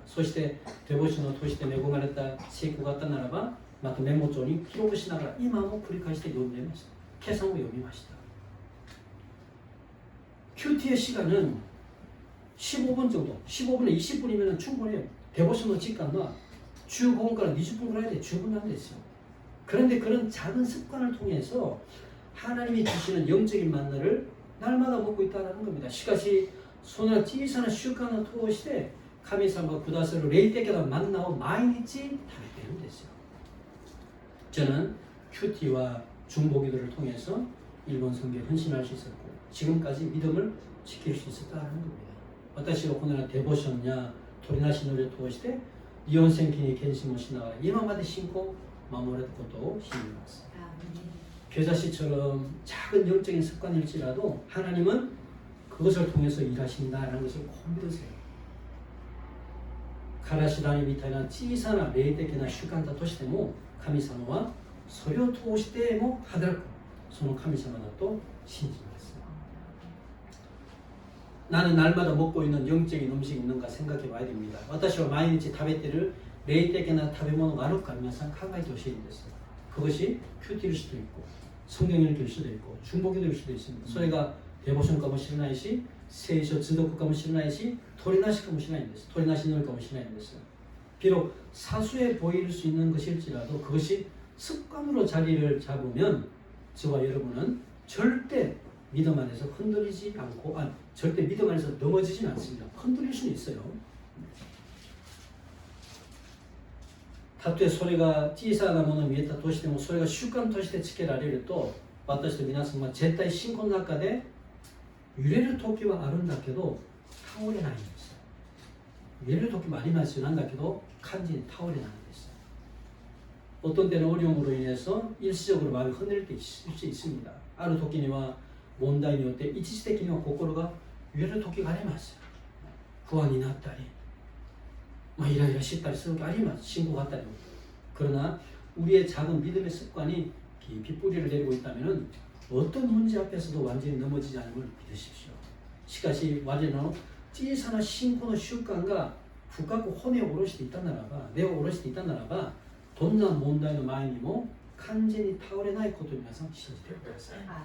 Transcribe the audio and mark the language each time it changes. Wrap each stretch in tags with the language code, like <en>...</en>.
<ja>そしてデボーションを通して恵まれた成功があったならばまたメモ帳に記録しながら今も繰り返して読んでいます. 今朝も読みました.</ja> <ko>큐티의 시간은 15분 정도, 15분에 20분이면 충분해요. 데보션의 시간은 15분から 20분 걸어야 돼. 충분한 됐어요. 그런데 그런 작은 습관을 통해서 하나님이 주시는 영적인 만나를 날마다 먹고 있다는 겁니다.</ko> <ja>しかしその小さな習慣を通して神様がくださる霊的なマンナを毎日食べているんですよ.</ja> <ko>저는 큐티와 중보기도를 통해서 일본 선교에 헌신할 수 있었고 지금까지 믿음을 지킬 수 있었다는 겁니다.</ko> <ja>私はこのようなデボーションや取りなしのりを通して日本宣教に献身をしながら今まで信仰を守れることを信じます.</ja> <ko>겨자씨처럼 작은 영적인 습관일지라도 하나님은 그것을 통해서 일하신다는 것을 꼭 믿으세요.</ko> <ja>からし種みたいな小さな霊的な習慣だとしても神様はそれを通しても働くその神様だと信じます.</ja> <ko>나는 날마다 먹고 있는 영적인 음식이 있는가 생각해 봐야 됩니다.</ko> <ja>私は毎日食べている霊的な食べ物があるか皆さん考えてほしいんです.</ja> <ko>그것이 큐티일 수도 있고 성경 읽기일 수도 있고 중보기도일 수도 있습니다.</ko> <ja>それがデボーションかもしれないし聖書通読かもしれないし取りなしかもしれないんです. 取りなしのりかもしれないんです.</ja> <ko>비록 사소해 보일 수 있는 것일지라도 그것이 습관으로 자리를 잡으면 저와 여러분은 절대 믿음 안에서 흔들리지 않고 절대 믿음 안에서 넘어지진 않습니다. 흔들릴 수는 있어요.</ko> <ja>타투의 소리가小さなもの見えたとしてもそれが習慣としてつけられると私と皆さんは絶対信仰の中で揺れる時はあるんだけど倒れないんですよ。揺れる時もありますよ。なんだけど完全に倒れないんです。</ja> <ko>어떤 때는 어려움으로 인해서 일시적으로 마음이 흔들릴 때 있을 수 있습니다.</ko> <ja>ある時には問題によって一時的には心が揺れる時があります。不安になったり、イライラしたりする時あります。信仰があったりも。</ja> <ko>그러나 우리의 작은 믿음의 습관이 깊이 뿌리를 내리고 있다면 어떤 문제 앞에서도 완전히 넘어지지 않음을 믿으십시오.</ko> <ja>しかし我らの小さな信仰の習慣が深く骨を下ろしていたならば、根を下ろしていたならば、どんな問題の前にも完全に倒れないことを皆さん信じてください。</ja>